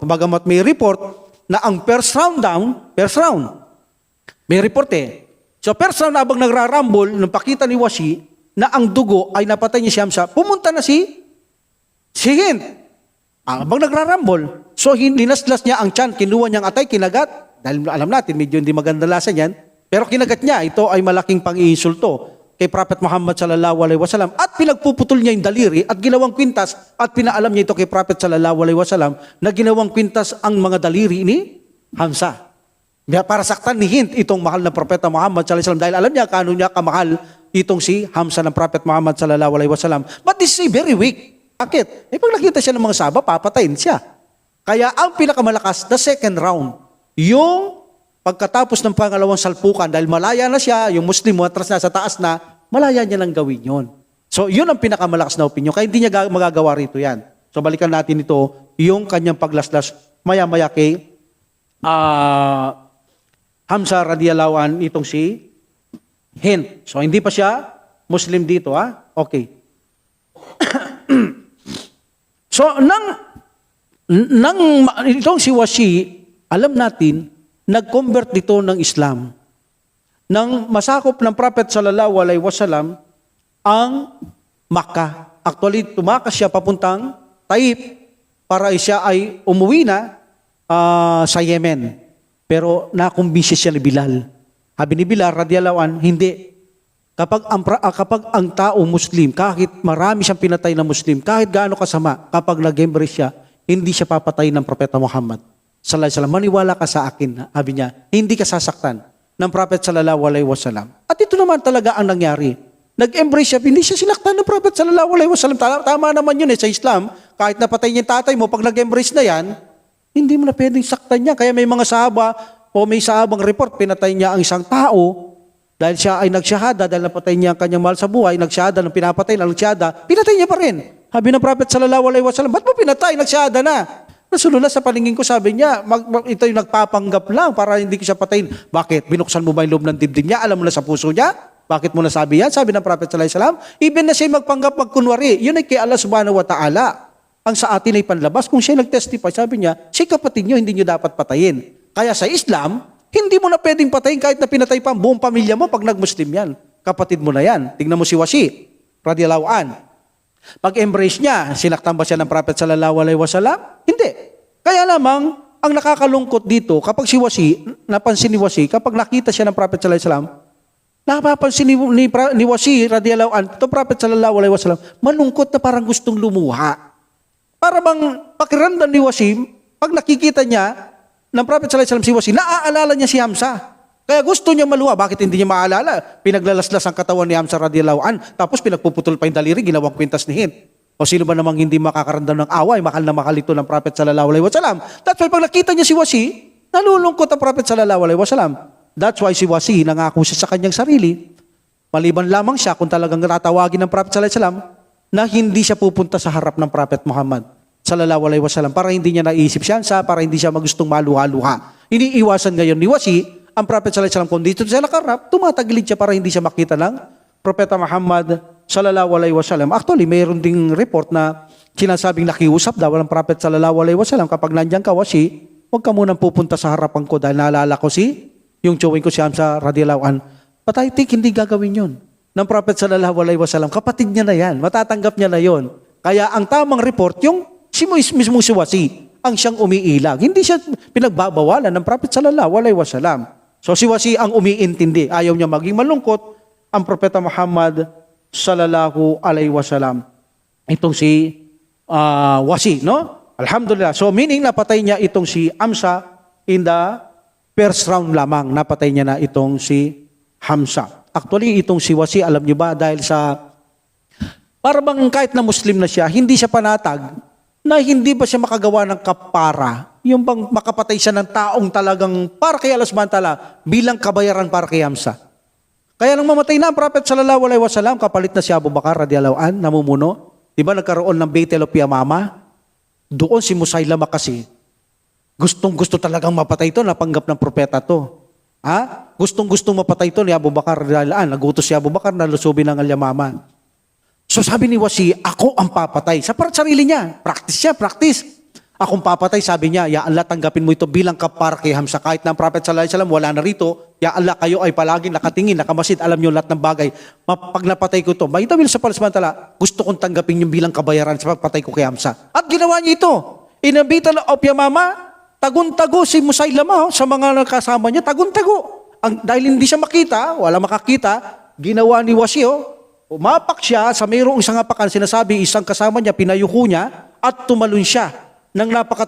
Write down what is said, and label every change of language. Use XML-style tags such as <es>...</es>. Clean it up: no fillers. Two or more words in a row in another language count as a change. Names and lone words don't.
<tl>Bagamat may report, na ang</tl> <en>first round,</en> <tl>may report</tl> <en>So first round,</en> <tl>habang nagrarambol, nung pakita ni Washi, na ang dugo ay napatay niya si Hamza, pumunta na si Hind. Habang nagrarambol, so linaslas niya ang tiyan, kinuha niyang atay, kinagat, dahil alam natin, medyo hindi maganda lasa niyan, pero kinagat niya, ito ay malaking pang-iinsulto kay Prophet Muhammad</tl> <ar>sallallahu alaihi wasallam</ar> <tl>at pinagpuputol niya yung daliri at ginawang kwintas at pinaalam niya ito kay Prophet</tl> <ar>sallallahu alaihi wasallam</ar> <tl>na ginawang kwintas ang mga daliri ni Hamza. Para saktan ni Hind itong mahal na Propeta Muhammad</tl> <ar>sallallahu alaihi wasallam</ar> <tl>dahil alam niya kano niya kamahal itong si Hamza ng Prophet Muhammad</tl> <ar>sallallahu alaihi wasallam.</ar> <en>But this is very weak.</en> <tl>Bakit? Pag nakita siya ng mga sahaba, papatayin siya. Kaya ang pinakamalakas,</tl> <en>the second round,</en> <tl>yung pagkatapos ng pangalawang salpukan, dahil malaya na siya, yung Muslim atras na sa taas na, malaya niya nang gawin yun. So, yun ang pinakamalakas na opinion. Kaya hindi niya magagawa rito yan. So, balikan natin ito, yung kanyang paglaslas, maya-maya kay Hamza</tl> <ar>radiyallahu an,</ar> <tl>itong si Hind. So, hindi pa siya Muslim dito, ha? Okay. So, itong si Washi, alam natin, nag-convert dito ng Islam. Nang masakop ng Prophet</tl> <ar>sallallahu alaihi wasallam</ar> <tl>ang Makkah. Actually, tumakas siya papuntang Taif para siya ay umuwi na sa Yemen. Pero nakumbinsi siya ni Bilal. Sabi ni Bilal,</tl> <ar>radiyallahu an,</ar> <tl>hindi. Kapag ang tao Muslim, kahit marami siyang pinatay na Muslim, kahit gaano kasama, kapag nag-embrace siya, hindi siya papatay ng Propeta Muhammad</tl> <ar>sallallahu alaihi wasallam.</ar> <tl>Maniwala ka sa akin, sabi niya, hindi ka sasaktan ng Prophet</tl> <ar>sallallahu alaihi wasallam.</ar> <tl>At ito naman talaga ang nangyari. Nag-embrace siya, hindi siya sinaktan ng Prophet</tl> <ar>sallallahu alaihi wasallam.</ar> <tl>Tama naman yun sa Islam. Kahit napatay niya yung tatay mo, pag nag-embrace na yan, hindi mo na pwedeng saktan niya. Kaya may mga sahaba o may sahabang report, pinatay niya ang isang tao dahil siya ay nagsyahada, dahil napatay niya ang kanyang mahal sa buhay, nagsyahada, nang pinapatay na nagsyahada, pinatay niya pa rin. Sabi ng Prophet</tl> <ar>sallallahu alaihi wasallam,</ar> <tl>ba't mo pinatay? Nagsyahada na. Nasulula sa paningin ko, sabi niya, ito yung nagpapanggap lang para hindi ko siya patayin. Bakit? Binuksan mo ba yung loob ng dibdib niya? Alam mo na sa puso niya? Bakit mo nasabi yan? Sabi ng Prophet</tl> <ar>sallallahu alaihi wasallam,</ar> <tl>even na siya magpanggap, magkunwari, yun ay kay</tl> <ar>Allah subhanahu wa ta'ala.</ar> <tl>Ang sa atin ay panlabas. Kung siya nag-testify, sabi niya, si kapatid niyo, hindi niyo dapat patayin. Kaya sa Islam, hindi mo na pwedeng patayin kahit na pinatay pa ang buong pamilya mo pag nag-Muslim yan. Kapatid mo na yan. Tingnan mo si Washi,</tl> <ar>radiyallahu an.</ar> <tl>Pag-embrace niya, sinaktan ba siya ng Prophet</tl> <ar>sallallahu alaihi wasallam?</ar> <tl>Hindi. Kaya lamang, ang nakakalungkot dito, kapag si Washi, napansin ni Washi, kapag nakita siya ng Prophet</tl> <ar>sallallahu alaihi wasallam,</ar> <tl>napapansin ni Washi,</tl> <ar>radiyallahu an,</ar> <tl>ito Prophet</tl> <ar>sallallahu alaihi wasallam,</ar> <tl>malungkot na parang gustong lumuha. Para bang pakiramdam ni Washi, pag nakikita niya ng Prophet</tl> <ar>sallallahu alaihi wasallam</ar> <tl>si Washi, naaalala niya si Hamza. Kaya gusto niya maluha. Bakit hindi niya maalala? Pinaglalaslas ang katawan ni Hamza</tl> <ar>radiyallahu an,</ar> <tl>tapos pinagpuputol pa yung daliri, ginawang kwintas ni Hind. O sino ba namang hindi makakaramdam ng away, mahal na mahal ito ng Prophet</tl> <ar>sallallahu alaihi wasallam.</ar> <en>That's why</en> <tl>pag nakita niya si Wasi, nalulungkot ang Prophet</tl> <ar>sallallahu alaihi wasallam.</ar> <en>That's why</en> <tl>si Wasi nangako siya sa kanyang sarili. Maliban lamang siya kung talagang tatawagin ng Prophet</tl> <ar>sallallahu alaihi wasallam</ar> <tl>na hindi siya pupunta sa harap ng Prophet Muhammad</tl> <ar>sallallahu alaihi wasallam</ar> <tl>para hindi niya naisip siya, para hindi siya magustong maluha-luha. Iniiwasan ngayon ni Wasi ang Prophet</tl> <ar>sallallahu alaihi wasallam</ar> <tl>kung dito siya nakarap, tumatagilid siya para hindi siya makita ng Propeta Muhammad</tl> <ar>sallallahu alaihi wasallam.</ar> <tl>Actually, mayroon ding report na sinasabing nakiusap daw ang Prophet</tl> <ar>sallallahu alaihi wasallam,</ar> <tl>kapag nandiyan ka, Wasi, huwag ka munang pupunta sa harapan ko dahil naalala ko yung chowing ko si Hamza</tl> <ar>radiyallahu an.</ar> <en>But I think</en> <tl>hindi gagawin yun ng Prophet</tl> <ar>sallallahu alaihi wasallam.</ar> <tl>Kapatid niya na yan, matatanggap niya na yon. Kaya ang tamang report, yung mismo si Wasi ang siyang umiilag. Hindi siya pinagbabawalan ng Prophet</tl> <ar>sallallahu alaihi wasallam.</ar> <tl>So si Wasi ang umiintindi. Ayaw niya maging malungkot ang Propeta Muhammad</tl> <ar>sallallahu alaihi wasallam.</ar> <tl>Itong si Wasi, no? Alhamdulillah. So meaning napatay niya itong si Hamza</tl> <en>in the first round</en> <tl>lamang. Napatay niya na itong si Hamza. Actually, itong si Wasi, alam niyo ba, dahil sa para bang kahit na Muslim na siya, hindi siya panatag na hindi ba siya makagawa ng kapara. Yung bang makapatay siya ng taong talagang para kay</tl> <ar>Allah subhanahu wa ta'ala</ar> <tl>bilang kabayaran para kay Hamza. Kaya nang mamatay na ang Prophet</tl> <ar>sallallahu alaihi wasallam,</ar> <tl>kapalit na si Abu Bakar</tl> <ar>radiyallahu an,</ar> <tl>namumuno. Diba nagkaroon ng Battle of Yamama? Doon si Musaylama kasi, gustong-gusto talagang mapatay ito, napanggap ng propeta to. Gustong-gustong mapatay ito ni Abu Bakar</tl> <ar>radiyallahu an.</ar> <tl>Nagutos si Abu Bakar na lusubin ng Al-Yamama. So sabi ni Wasi, ako ang papatay. Sa sarili niya, practice. Akong papatay, sabi niya,</tl> <ar>ya Allah,</ar> <tl>tanggapin mo ito bilang kapar kay Hamza. Kahit na ang Prophet</tl> <ar>sallallahu alaihi wasallam</ar> <tl>wala na rito,</tl> <ar>ya Allah,</ar> <tl>kayo ay palaging nakatingin, nakamasid, alam niyo lahat ng bagay. Pag napatay ko ito, may dawil sa palasmantala, gusto kong tanggapin yung bilang kabayaran sa pagpatay ko kay Hamza. At ginawa niya ito. Inabitan of Yamama, tagun-tago si Musaylama sa mga nakasama niya, tagun-tago. Dahil hindi siya makita, wala makakita, ginawa ni Wasi, umapak siya sa mayroong isang apakan, sinasabi isang kasama niya, pinayuko niya, at tumalon siya ng napakataas.</tl>